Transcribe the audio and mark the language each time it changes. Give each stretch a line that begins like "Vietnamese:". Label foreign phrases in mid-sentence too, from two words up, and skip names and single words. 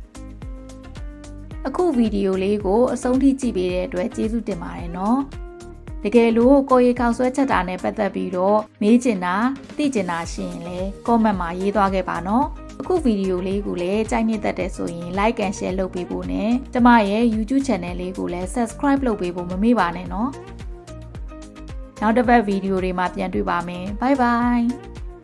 Burmese: အခုဗီဒီယိုလေးကိုအဆုံးထိကြည့်ပေးတဲ့အတွက်ကျေးဇူးတင်ပါတယ်နော်တကယ်လို့ကိုရီခေါက်ဆွဲချက်တာနဲ့ပတ်သက်ပြီးတော့မေးချင်တာသိချင်တာရှိရင်လည်း comment မှာရေးသွားခဲ့ပါနော်အခုဗီဒီယိုလေးကိုလည်းကြိုက်နေတတ်တဲ့ဆိုရင်
English: like and share
Burmese: လုပ်ပေးဖို့နဲ့ကျမရဲ့ YouTube channel လေးကိုလည်း subscribe လုပ်ပေးဖို့မမေ့ပါနဲ့နော်နောက်တစ်ပတ်ဗီဒီယိုတွေမှာပြန်တွေ့ပါမယ်
English: bye bye